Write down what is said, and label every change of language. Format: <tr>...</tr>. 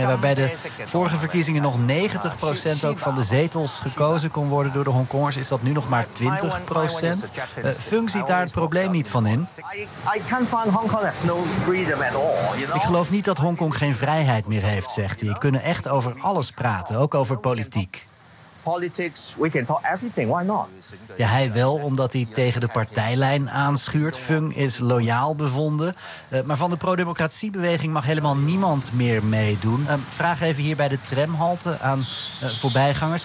<nl>En waarbij de vorige verkiezingen nog 90% ook van de zetels gekozen kon worden door de Hongkongers, is dat nu nog maar 20%. Fung ziet daar het probleem niet van in. Ik geloof niet dat Hongkong geen vrijheid meer heeft, zegt hij. Je kunnen echt over alles praten, ook over politiek.</nl> <en>Politics, we can talk everything, why not?</en> <nl>Ja, hij wel, omdat hij tegen de partijlijn aanschuurt. Fung is loyaal bevonden. Maar van de pro-democratiebeweging mag helemaal niemand meer meedoen. Vraag even hier bij de tramhalte aan voorbijgangers.</nl>